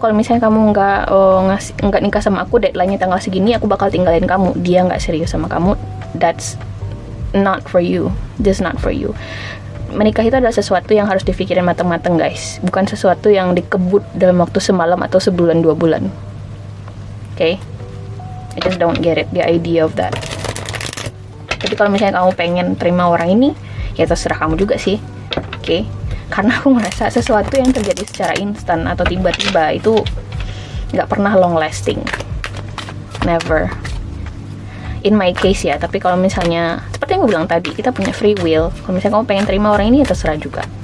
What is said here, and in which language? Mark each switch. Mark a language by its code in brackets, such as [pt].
[id] Kalau misalnya kamu nggak nikah sama aku, deadline-nya tanggal segini, aku bakal tinggalin kamu. Dia nggak serius sama kamu. [en] That's not for you. Just not for you. [id] Menikah itu adalah sesuatu yang harus dipikirin matang-matang guys, bukan sesuatu yang dikebut dalam waktu semalam atau sebulan 2 bulan. [en] Okay? I just don't get it, the idea of that. [id] Tapi kalau misalnya kamu pengen terima orang ini, ya terserah kamu juga sih. Oke? Karena aku merasa sesuatu yang terjadi secara instan atau tiba-tiba itu nggak pernah long lasting. [en] Never. In my case [id] ya. Tapi kalau misalnya seperti yang gue bilang tadi, kita punya free will. Kalau misalnya kamu pengen terima orang ini, ya terserah juga.